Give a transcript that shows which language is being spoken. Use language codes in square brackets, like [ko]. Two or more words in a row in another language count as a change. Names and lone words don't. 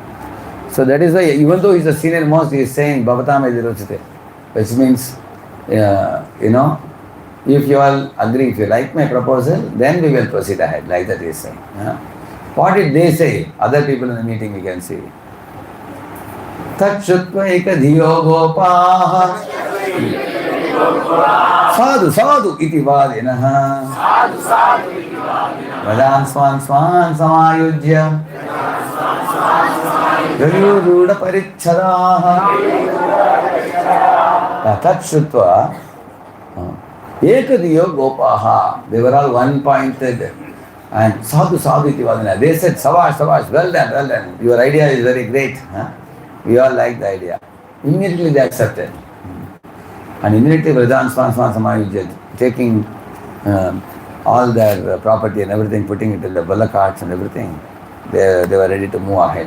[en] So that is why, even though he is the senior most, he is saying [sa] Bhavatam Yadirochate, [en] which means, If you all agree, if you like my proposal, then we will proceed ahead, like that he is saying. What did they say? Other people in the meeting we can see. [sa] Tachutva ekadhiyo gopaha sadhu sadhu iti vadinaha vadan swan swan samayujya Gayuruda parichadaha Tachutva ekadhiyo gopaha. [en] They were all one-pointed. [sa] And sadhu sadhu iti vadinaha. [en] They said, [hi] sabash, sabash, [en] well done, well done. Your idea is very great. We all like the idea. Immediately they accepted. And immediately [sa] Vrajan Swan Swan Samayujya, [en] taking all their property and everything, putting it in the bullock carts and everything, they were ready to move ahead.